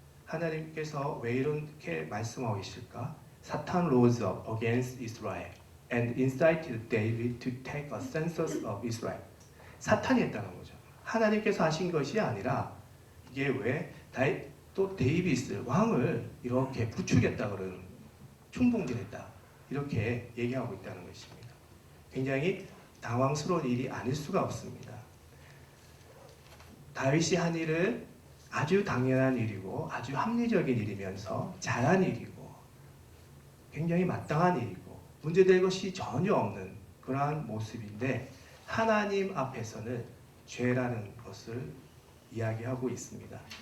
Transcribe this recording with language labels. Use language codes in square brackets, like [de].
[ko] 하나님께서 왜 이렇게 말씀하고 계실까? [en] Satan rose up against Israel and incited David to take a census of Israel. [ko] 사탄이 했다는 거죠. 하나님께서 하신 것이 아니라 이게 왜 또 데이비스 왕을 이렇게 부추겼다 그러는, 충동질했다 이렇게 얘기하고 있다는 것입니다. 굉장히 당황스러운 일이 아닐 수가 없습니다. 다윗이 한 일은 아주 당연한 일이고 아주 합리적인 일이면서 잘한 일이고 굉장히 마땅한 일이고 문제될 것이 전혀 없는 그러한 모습인데 하나님 앞에서는 죄라는 것을 이야기하고 있습니다.